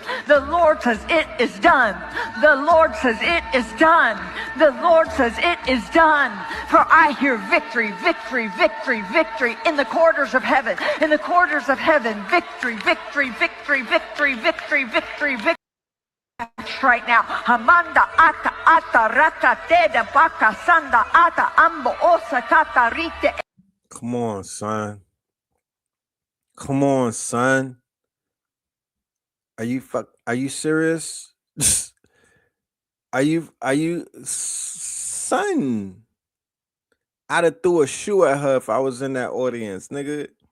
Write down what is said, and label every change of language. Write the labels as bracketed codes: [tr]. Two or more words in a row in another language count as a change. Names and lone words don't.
[en] The Lord says it is done. The Lord says it is done. The Lord says it is done. For I hear victory, victory, victory, victory in the corridors of heaven. In the corridors of heaven, victory, victory, victory, victory, victory, victory, victory. Right now, Hamanda ata ata rakate de baka sanda ata ambo osa kata rite. Come on, son. Come on, son. Are you serious? Are you son? I'd have threw a shoe at her if I was in that audience, nigga.